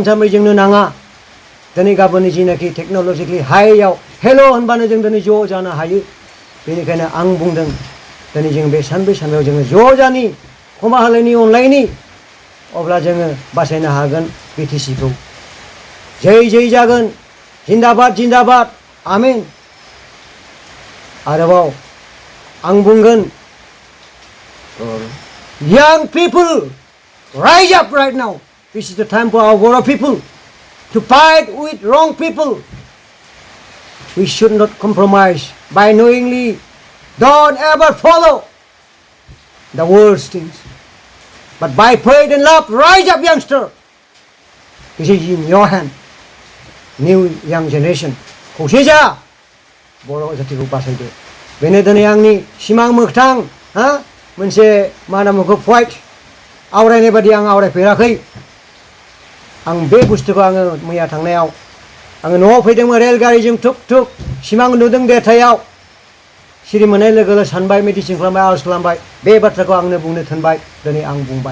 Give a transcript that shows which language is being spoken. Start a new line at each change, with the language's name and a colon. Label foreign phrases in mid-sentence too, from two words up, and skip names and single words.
Bodo: सानब्रै जोंनो नाङा दिनै गाबोननि जिनाखि टेक्न'लजिकेलि हाइयाव हेल' होनबानो जों दिनै ज' जानो हायो बेनिखायनो आं बुंदों दिनै जों बे सानब्रै सानबायाव जोङो ज' जानि खमा होलायनि अनलायनि अब्ला जोङो बासायनो हागोन बिटिसिखौ जै जागोन जिन्दाबाद जिन्दाबाद आमिन आरोबाव आं बुंगोन
English: young people rise up right now. This is the time for our Boro people to fight with wrong people. We should not compromise by knowingly. Don't ever follow the worst things. But by faith and love, rise up, youngster. This is in your hand. New young generation.
Bodo: खौ xế ra बर' जातिखौ बासायदो बेनो दिनै आंनि सिमां मोगथां मोनसे मा होनो बेखौ फाइट आवरायनाय बादि आं आवरायफेराखै आं बे बुस्थुखौ आङो मैया थांनायाव आङो न'आव फैदोंमोन रेलगारिजों थुक सिमां नुदों देरथायाव सिरि मोननाय लोगो सानबाय मेडिसिन खालामबाय आर'ज खालामबाय बे बाथ्राखौ आंनो बुंनो थिनबाय दिनै आं बुंबाय